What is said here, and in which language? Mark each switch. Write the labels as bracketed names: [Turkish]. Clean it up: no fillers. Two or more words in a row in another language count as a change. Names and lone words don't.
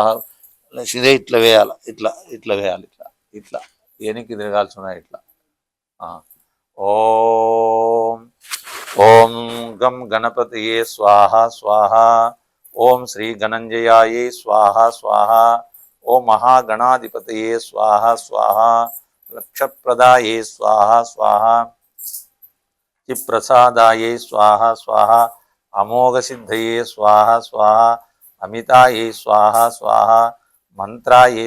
[Telugu] ఇదే ఇట్లా వేయాలి ఇట్లా వేయాలి ఇట్లా ఏనికి తిరగాల్సి ఉన్నాయి ఇట్లా. [Sanskrit] ఓం ఓం గం గణపతయే స్వాహ స్వాహ. ఓం శ్రీ గణంజయాయే స్వాహ స్వాహ. ओम महागणाधिपतये स्वाहा स्वाहा लक्षप्रदाये स्वाहा स्वाहा चिप्रसादाये स्वाहा स्वाहा अमोघसिद्धये स्वाहा स्वाहा अमिताये स्वाहा स्वाहा मंत्राये